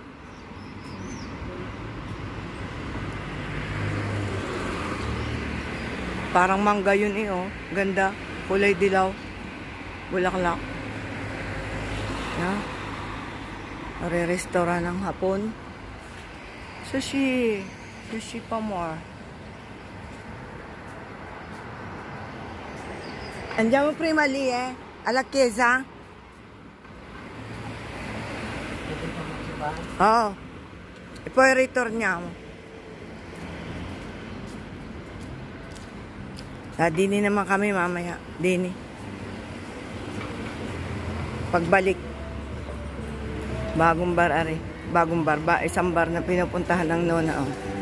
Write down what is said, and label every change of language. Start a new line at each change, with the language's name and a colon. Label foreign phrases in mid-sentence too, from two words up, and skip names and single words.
Filipino: Parang mangga yun oh. Ganda. Kulay dilaw. Bulaklak. Yeah. Re-restaurant ng hapon. Sushi pa more.
Italian: Andiamo prima lì alla chiesa. Oh. E poi ritorniamo.
Filipino: Dini naman kami mamaya. Dini. Pagbalik. Bagong bar ari. Bagong bar. Isang bar na pinupuntahan ng nona. Oh.